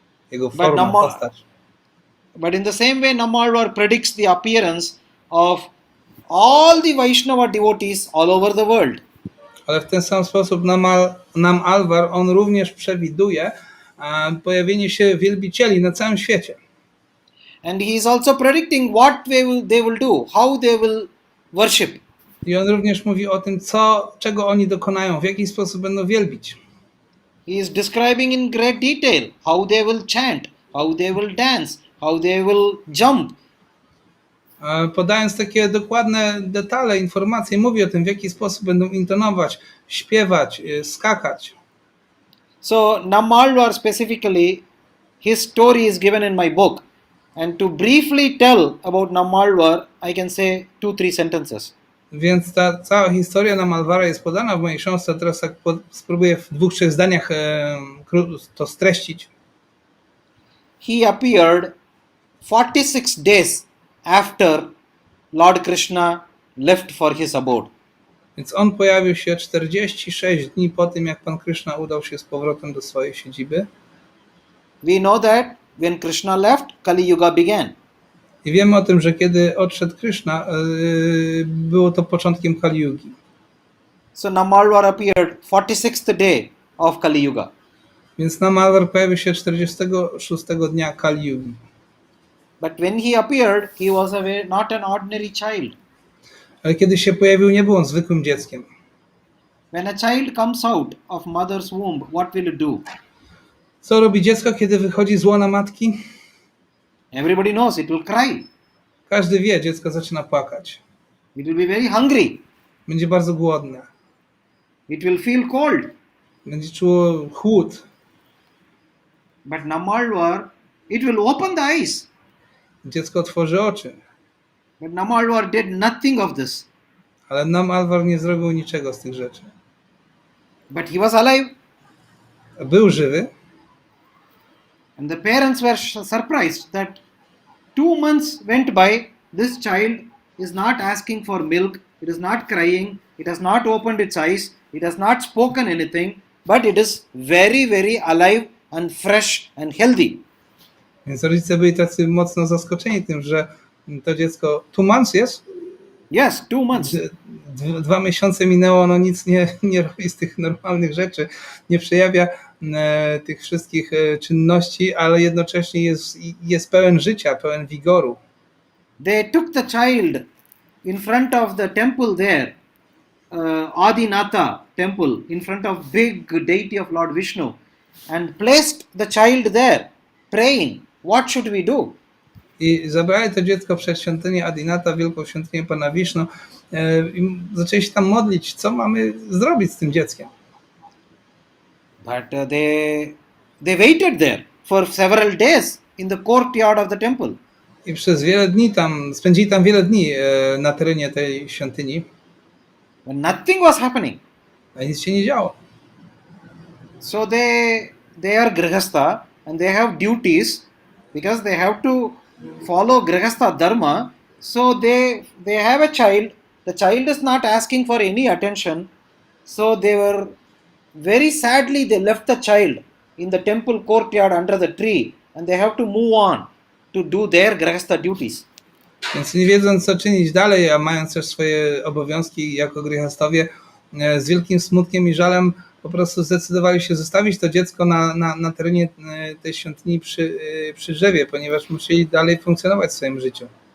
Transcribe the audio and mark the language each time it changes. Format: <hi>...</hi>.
<pl>Jego forma, postać.</pl> <en>But in the same way, Nammalvar predicts the appearance of all the Vaishnava devotees all over the world.</en> <pl>Ale w ten sam sposób Nam Alvar, on również przewiduje pojawienie się wielbicieli na całym świecie.</pl> <en>And he is also predicting what they will do, how they will worship.</en> <pl>I on również mówi o tym, czego oni dokonają, w jaki sposób będą wielbić.</pl> <en>He is describing in great detail how they will chant, how they will dance, how they will jump.</en> <pl>Podając takie dokładne detale, informacje, mówi o tym, w jaki sposób będą intonować, śpiewać, skakać.</pl> <en>So Nammalvar specifically, his story is given in my book. And to briefly tell about Nammalvar, I can say 2-3 sentences.</en> <pl>Więc ta cała historia Nammalvara jest podana w mojej książce. Teraz tak spróbuję w 2-3 zdaniach to streścić.</pl> <en>He appeared 46 days after Lord Krishna left for his abode.</en> <pl>Więc on pojawił się 46 dni po tym, jak Pan Krishna udał się z powrotem do swojej siedziby.</pl> <en>We know that when Krishna left, Kali Yuga began.</en> <pl>I wiemy o tym, że kiedy odszedł Krishna, było to początkiem Kali Yugi.</pl> <en>So Nammalvar appeared 46th day of Kali Yuga.</en> <pl>Więc Nammalvar pojawił się 46 dnia Kali Yugi.</pl> <en>But when he appeared, he was not an ordinary child.</en> <pl>Ale kiedy się pojawił, nie był on zwykłym dzieckiem.</pl> <en>When a child comes out of mother's womb, what will it do?</en> <pl>Co robi dziecko, kiedy wychodzi z łona matki?</pl> <en>Everybody knows, it will cry.</en> <pl>Każdy wie, dziecko zaczyna płakać.</pl> <en>It will be very hungry.</en> <pl>Będzie bardzo głodne.</pl> <en>It will feel cold.</en> <pl>Będzie czuło chłód.</pl> <en>But Nammalvar, it will open the eyes.</en> <pl>Dziecko otworzy oczy.</pl> <en>But Nammalvar did nothing of this.</en> <pl>Ale Nammalvar nie zrobił niczego z tych rzeczy.</pl> <en>But he was alive.</en> <pl>Był żywy.</pl> <en>And the parents were surprised that 2 months went by. This child is not asking for milk. It is not crying. It has not opened its eyes. It has not spoken anything. But it is very, very alive and fresh and healthy.</en> <pl>Więc rodzice byli tacy mocno zaskoczeni tym, że to dziecko</pl> <en>2 months</en> <pl>jest?</pl> <en>Yes, 2 months.</en> <pl>2 miesiące minęło, ono nic nie robi z tych normalnych rzeczy, nie przejawia tych wszystkich czynności, ale jednocześnie jest pełen życia, pełen wigoru.</pl> <en>They took the child in front of the temple there, Adinatha temple, in front of big deity of Lord Vishnu, and placed the child there, praying, what should we do?</en> <pl>I zabrali to dziecko przed świątynię Adinatha, wielką świątynię Pana Wisznu, i zaczęli się tam modlić, co mamy zrobić z tym dzieckiem.</pl> <en>But they waited there for several days in the courtyard of the temple.</en> <pl>I przez wiele dni spędzili tam wiele dni na terenie tej świątyni.</pl> <en>But nothing was happening.</en> <pl>A nic się nie działo.</pl> <en>So they are grihastha and they have duties because they have to follow grihastha dharma. So they have a child. The child is not asking for any attention. So they were very sadly they left the child in the temple courtyard under the tree, and they have to move on to do their grahastha duties.</en> <pl>Więc nie wiedząc, co czynić dalej, a mając też swoje obowiązki jako gryhastowie, z wielkim smutkiem i żalem po prostu zdecydowali się zostawić to dziecko na terenie tej świątyni przy drzewie, ponieważ musieli dalej funkcjonować w swoim życiu.</pl>